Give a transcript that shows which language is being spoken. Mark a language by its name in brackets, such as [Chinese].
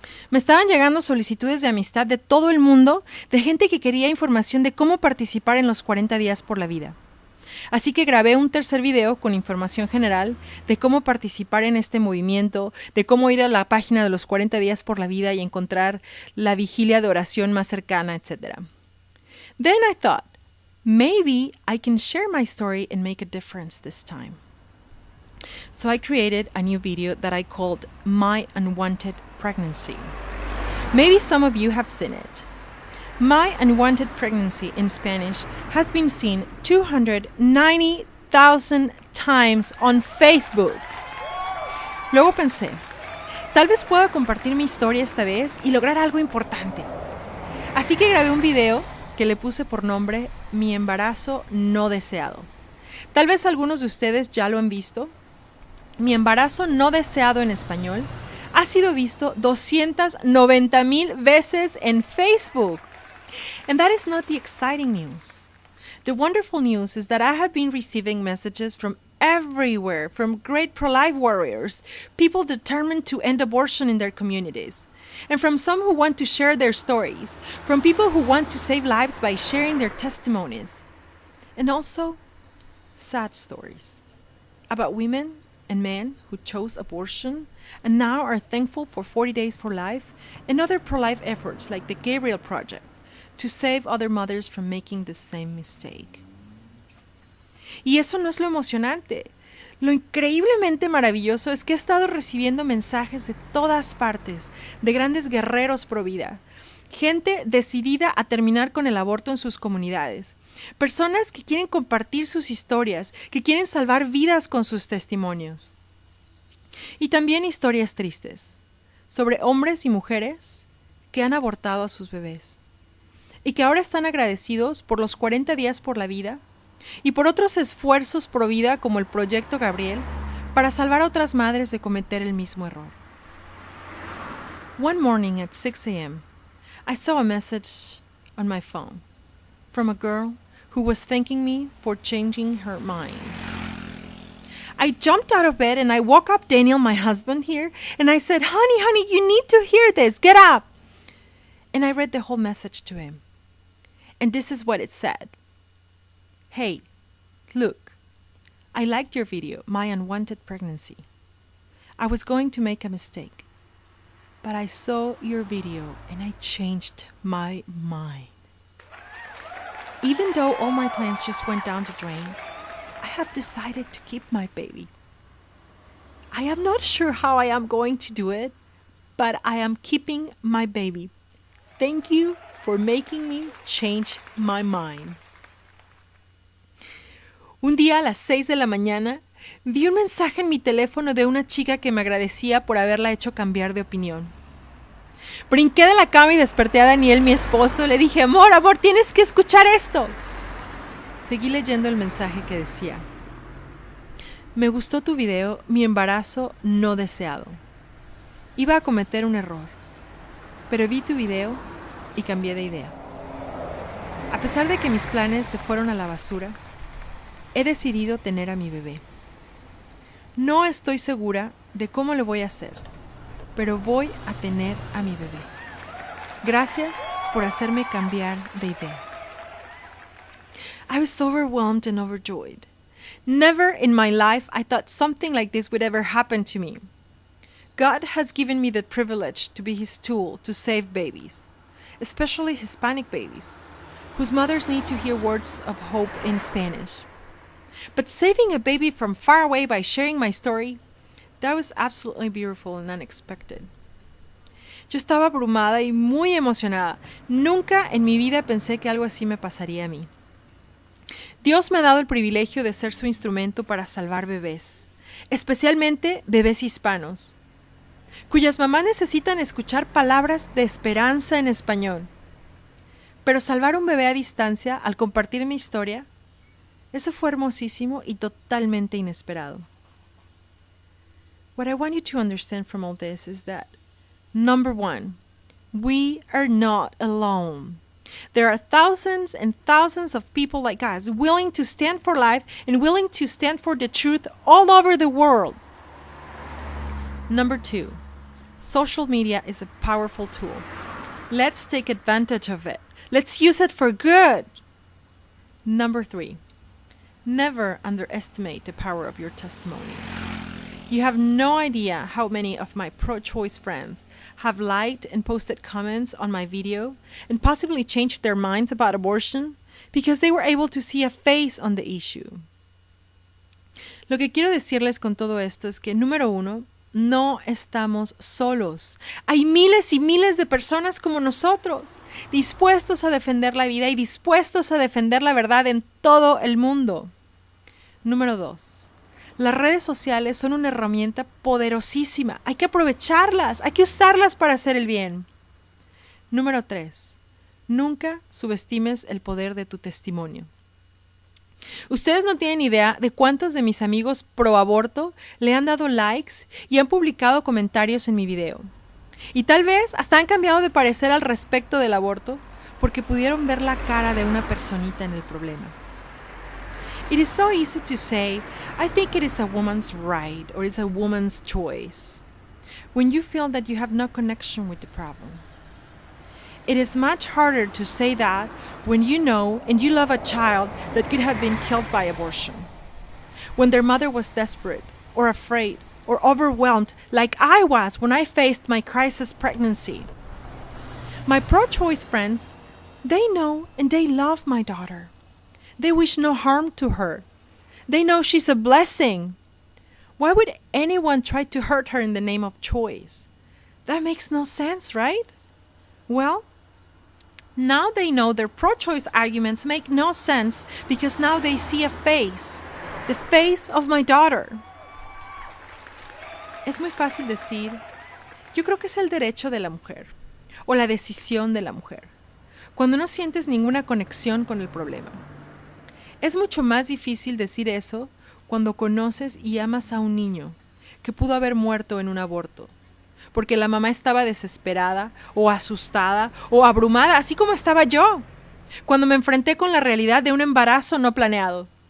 [Spanish] Me estaban llegando solicitudes de amistad de todo el mundo, de gente que quería información de cómo participar en los 40 días por la vida. Así que grabé un tercer video con información general de cómo participar en este movimiento, de cómo ir a la página de los 40 días por la vida y encontrar la vigilia de oración más cercana, etc. [English] Then I thought, maybe I can share my story and make a difference this time. So I created a new video that I called My Unwanted Pregnancy. Maybe some of you have seen it. My Unwanted Pregnancy in Spanish has been seen 290,000 times on Facebook. [Spanish] Luego pensé, tal vez pueda compartir mi historia esta vez y lograr algo importante. Así que grabé un video que le puse por nombre Mi embarazo no deseado. Tal vez algunos de ustedes ya lo han visto. Mi embarazo no deseado en español ha sido visto 290,000 veces en Facebook. [English] And that is not the exciting news. The wonderful news is that I have been receiving messages from everywhere, from great pro-life warriors, people determined to end abortion in their communities, and from some who want to share their stories, from people who want to save lives by sharing their testimonies, and also sad stories about women and men who chose abortion and now are thankful for 40 Days for Life and other pro-life efforts like the Gabriel Project to save other mothers from making the same mistake. [Spanish] Y eso no es lo emocionante. Lo increíblemente maravilloso es que he estado recibiendo mensajes de todas partes, de grandes guerreros pro vida, gente decidida a terminar con el aborto en sus comunidades, personas que quieren compartir sus historias, que quieren salvar vidas con sus testimonios. Y también historias tristes, sobre hombres y mujeres que han abortado a sus bebés y que ahora están agradecidos por los 40 días por la vida y por otros esfuerzos pro vida como el Proyecto Gabriel para salvar a otras madres de cometer el mismo error. [English] One morning at 6 a.m., I saw a message on my phone from a girl who was thanking me for changing her mind. I jumped out of bed and I woke up Daniel, my husband here, and I said, honey, you need to hear this. Get up. And I read the whole message to him. And this is what it said. Hey, look, I liked your video, My Unwanted Pregnancy. I was going to make a mistake, but I saw your video and I changed my mind. Even though all my plans just went down the drain, I have decided to keep my baby. I am not sure how I am going to do it, but I am keeping my baby. Thank you for making me change my mind. [Spanish] Un día a las 6 de la mañana, vi un mensaje en mi teléfono de una chica que me agradecía por haberla hecho cambiar de opinión. Brinqué de la cama y desperté a Daniel, mi esposo. Le dije, amor, tienes que escuchar esto. Seguí leyendo el mensaje que decía: me gustó tu video, mi embarazo no deseado. Iba a cometer un error, pero vi tu video y cambié de idea. A pesar de que mis planes se fueron a la basura, he decidido tener a mi bebé. No estoy segura de cómo lo voy a hacer, pero voy a tener a mi bebé. Gracias por hacerme cambiar de idea. [English] I was overwhelmed and overjoyed. Never in my life I thought something like this would ever happen to me. God has given me the privilege to be His tool to save babies, especially Hispanic babies, whose mothers need to hear words of hope in Spanish. But saving a baby from far away by sharing my story, that was absolutely beautiful and unexpected. [Spanish] Yo estaba abrumada y muy emocionada. Nunca en mi vida pensé que algo así me pasaría a mí. Dios me ha dado el privilegio de ser su instrumento para salvar bebés, especialmente bebés hispanos, cuyas mamás necesitan escuchar palabras de esperanza en español. Pero salvar un bebé a distancia al compartir mi historia, eso fue hermosísimo y totalmente inesperado. [English] What I want you to understand from all this is that, number one, we are not alone. There are thousands and thousands of people like us willing to stand for life and willing to stand for the truth all over the world. Number two, social media is a powerful tool. Let's take advantage of it. Let's use it for good. Number three, never underestimate the power of your testimony. You have no idea how many of my pro-choice friends have liked and posted comments on my video and possibly changed their minds about abortion because they were able to see a face on the issue. [Spanish] Lo que quiero decirles con todo esto es que, número uno, no estamos solos. Hay miles y miles de personas como nosotros, dispuestos a defender la vida y dispuestos a defender la verdad en todo el mundo. Número dos, las redes sociales son una herramienta poderosísima. Hay que aprovecharlas, hay que usarlas para hacer el bien. Número 3. Nunca subestimes el poder de tu testimonio. Ustedes no tienen idea de cuántos de mis amigos pro aborto le han dado likes y han publicado comentarios en mi video. Y tal vez hasta han cambiado de parecer al respecto del aborto porque pudieron ver la cara de una personita en el problema. [English] It is so easy to say, I think it is a woman's right or it's a woman's choice, when you feel that you have no connection with the problem. It is much harder to say that when you know and you love a child that could have been killed by abortion, when their mother was desperate, or afraid or overwhelmed like I was when I faced my crisis pregnancy. My pro-choice friends, they know and they love my daughter. They wish no harm to her. They know she's a blessing. Why would anyone try to hurt her in the name of choice? That makes no sense, right? Well, now they know their pro-choice arguments make no sense because now they see a face, the face of my daughter. [Spanish] Es muy fácil decir, yo creo que es el derecho de la mujer o la decisión de la mujer, cuando no sientes ninguna conexión con el problema. Es mucho más difícil decir eso cuando conoces y amas a un niño que pudo haber muerto en un aborto, porque la mamá estaba desesperada o asustada o abrumada, así como estaba yo, cuando me enfrenté con la realidad de un embarazo no planeado.